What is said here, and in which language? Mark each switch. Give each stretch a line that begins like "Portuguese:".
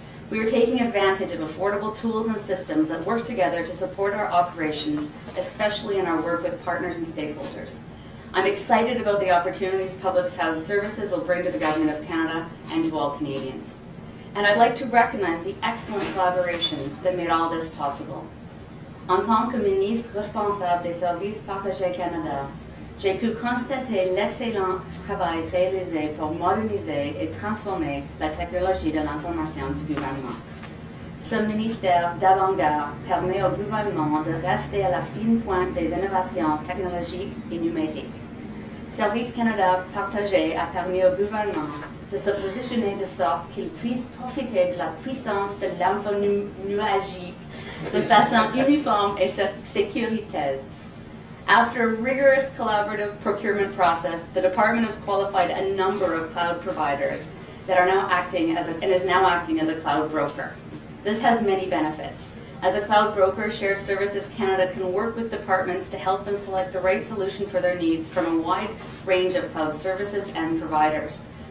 English: We are taking advantage of affordable tools and systems that work together to support our operations, especially in our work with partners and stakeholders. I'm excited about the opportunities public cloud services will bring to the Government of Canada and to all Canadians. And I'd like to recognize the excellent collaboration that made all this possible.
French: En tant que ministre responsable des Services partagés Canada, j'ai pu constater l'excellent travail réalisé pour moderniser et transformer la technologie de l'information du gouvernement. Ce ministère d'avant-garde permet au gouvernement de rester à la fine pointe des innovations technologiques et numériques. Service Canada partagé a permis au gouvernement de se positionner de sorte qu'il puisse profiter de la puissance de l'infonuagique de façon uniforme et sécuritaire.
English: After a rigorous collaborative procurement process, the department has qualified a number of cloud providers that are now acting as a cloud broker. This has many benefits. As a cloud broker, Shared Services Canada can work with departments to help them select the right solution for their needs from a wide range of cloud services and providers.